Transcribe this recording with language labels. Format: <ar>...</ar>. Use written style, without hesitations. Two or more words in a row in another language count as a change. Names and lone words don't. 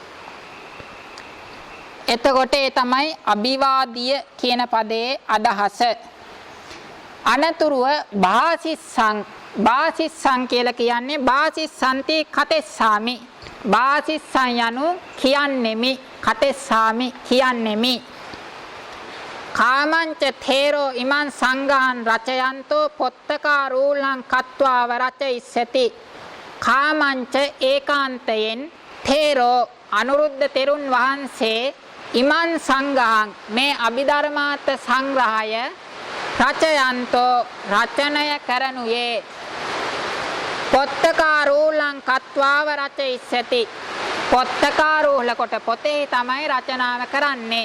<si>එතකොට ඒ තමයි අභිවාදිය කියන පදයේ අදහස. අනතුරුව බාසිස්සං කියලා කියන්නේ</si> <pi>බාසිස්සන්ති කතෙස්සාමි.</pi> <si>බාසිස්සං යනු කියන්නෙමි, කතෙස්සාමි කියන්නෙමි.</si> <pi>කාමංච තේරෝ ඉමන් සංඝාන් රචයන්තෝ පොත්තකා රූලං කତ୍වා වරචයිස්සති.</pi> <si>කාමංච ඒකාන්තයෙන් තේරෝ අනුරුද්ධ තෙරුන් වහන්සේ</si> <pi>ඉමන් සංඝාන්</pi> <si>මේ අභිධර්මාර්ථ සංග්‍රහය රචයන්තෝ රචනය කරනුයේ</si> <pi>පොත්තකා රූලං කତ୍වාව රචයිස්සති.</pi> <si>පොත්තකා රූල කොට පොතේ තමයි රචනාව කරන්නේ.</si>